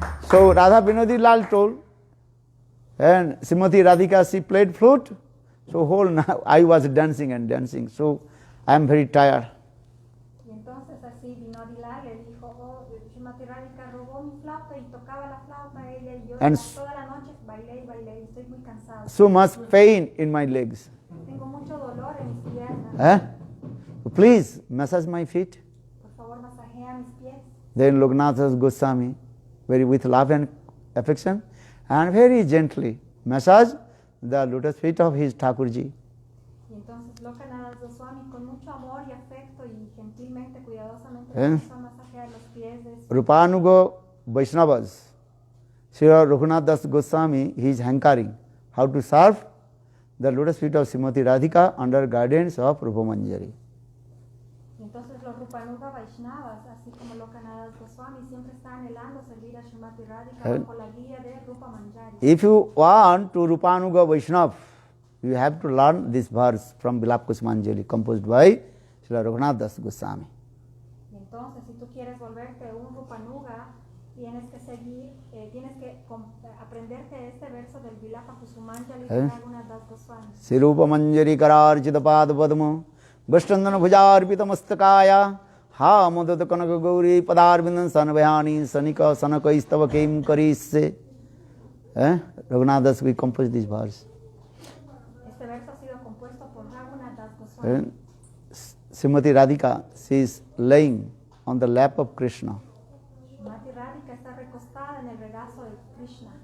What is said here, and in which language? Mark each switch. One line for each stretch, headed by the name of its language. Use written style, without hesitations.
English: So Radha Binodi Lal told, and Srimati Radhika, she played flute. So whole night I was dancing and dancing. So I am very tired.
Spanish: Y entonces así Binodi Lal le dijo, oh, Srimati Radhika robó mi flauta y tocaba la flauta ella y yo
English: And
Spanish: toda la noche bailé y bailé y estoy muy cansado.
English: So much pain in my legs.
Spanish: Tengo mucho dolor en mis piernas.
English: Please massage my feet.
Spanish: Por favor, masajea mis pies.
English: Then Lokanath Goswami, very with love and affection, and very gently massage the lotus feet of his Thakurji.
Spanish: Y entonces Lokanath Goswami con mucho amor y afecto y gentilmente, cuidadosamente ¿Eh? comenzó a masajear los pies de su
English: Rupanuga Vaishnavas, Sri Raghunath Das Goswami, he is hankering how to serve the lotus feet of Srimati Radhika under guidance of Rupa Manjari.
Spanish: Y entonces los Rupanuga Vaishnavas, así como Lokanath Goswami, siempre está anhelando servir a Srimati Radhika bajo la guía de Rupa Manjari.
English: If you want to Rupanuga Vaishnav, you have to learn this verse from Vilapa Kusmanjali, composed by Sri Raghunath Das Goswami.
Spanish: Y entonces, si tú quieres volverte un Rupanuga, tienes que seguir, tienes que aprenderte este verso del Vilapa Kusumanjali de Raghunath Das Goswami.
Sanskrit: Sri Rupa Manjari Kararchita Pada Padma Vashtandana Bhujarpita Mastakaya Ha Madhata Kanaka Gauri Padarvindan Sanavayani Sanika Sanaka Istava Kim Karise.
English: Raghunath Das we composed this verse.
Spanish: Este verso ha sido compuesto por Raghunath Das Goswami.
English: Srimati Radhika, she is laying on the lap of Krishna.
Spanish: Srimati Radhika está recostada en el regazo de Krishna.